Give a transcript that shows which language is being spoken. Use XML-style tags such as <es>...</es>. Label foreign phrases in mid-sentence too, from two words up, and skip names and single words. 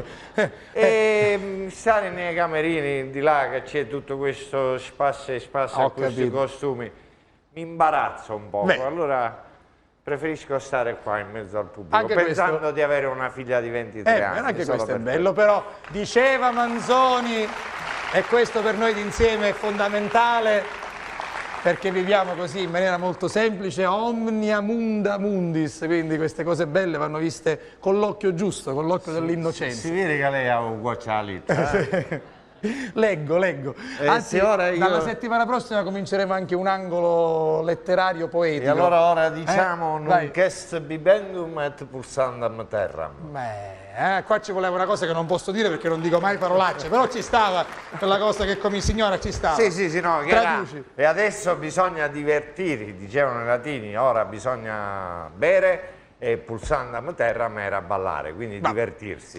<it>E stare nei camerini di là che c'è tutto questo spazio e spazio a questi costumi, mi imbarazzo un po', allora preferisco stare qua in mezzo al pubblico, anche pensando di avere una figlia di 23 anni. Anche questo è bello, però diceva Manzoni, e questo per noi d'insieme è fondamentale, perché viviamo così in maniera molto semplice,</it> <la>omnia munda mundis,</la> <it>quindi queste cose belle vanno viste con l'occhio giusto, con l'occhio dell'innocenza. Si vede che lei ha un guaccialito. Leggo. Anzi, dalla settimana prossima cominceremo anche un angolo letterario poetico. E allora ora diciamo</it> <la>nunc est bibendum et pulsandam terram.</la> <it>Qua ci voleva una cosa che non posso dire perché non dico mai parolacce, però ci stava quella cosa che come signora ci stava. Sì, no, traduci. E adesso bisogna divertirsi, dicevano i latini, ora bisogna bere e</it> <la>pulsandam terram</la> <it>era ballare, quindi divertirsi.</it>